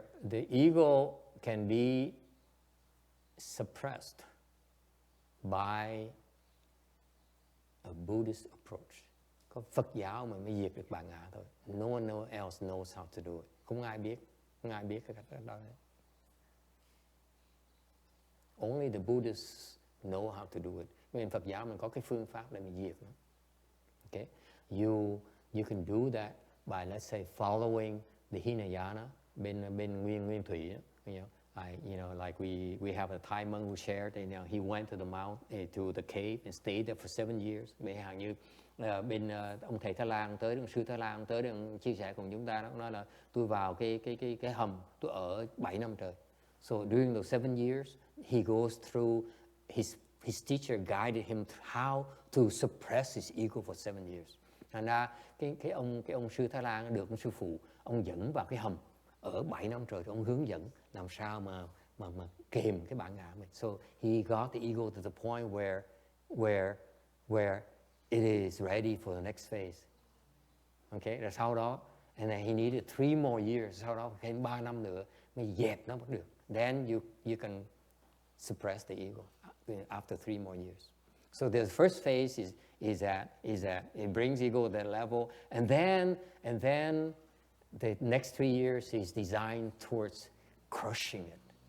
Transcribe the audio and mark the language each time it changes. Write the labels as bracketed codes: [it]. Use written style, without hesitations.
[en] The ego can be suppressed by a Buddhist approach. [vi] Có Phật giáo mà mới diệt được bản ngã thôi. [en] No one else knows how to do it. [vi] Không ai biết cái cách đó. [en] Only the Buddhists know how to do it. [vi] Bên Phật giáo mình có cái phương pháp để mình diệt nó. [en] Okay, you can do that by, let's say, following the Hinayana [vi] bên nguyên thủy. [en] Like we have a Thai monk who shared, he went to the to the cave and stayed there for 7 years. [vi] Bên hàng như bên ông thầy Thái Lan tới, ông sư Thái Lan tới, ông chia sẻ cùng chúng ta, nó nói là tôi vào cái hầm, tôi ở 7 năm trời. [en] So during those 7 years, he goes through his teacher guided him how to suppress his ego for 7 years. [vi] Thành ra cái ông sư Thái Lan được ông sư phụ, ông dẫn vào cái hầm ở 7 năm trời, ông hướng dẫn làm sao mà kìm cái bản ngã mình. [en] So he got the ego to the point where it is ready for the next phase. Okay, [vi] rồi sau đó, [en] and then he needed 3 more years. [vi] Sau đó thêm 3 năm nữa mới dẹp nó bắt được. [en] Then you can suppress the ego after 3 more years. So the first phase is that it brings ego to that level, and then the next 3 years is designed towards crushing it.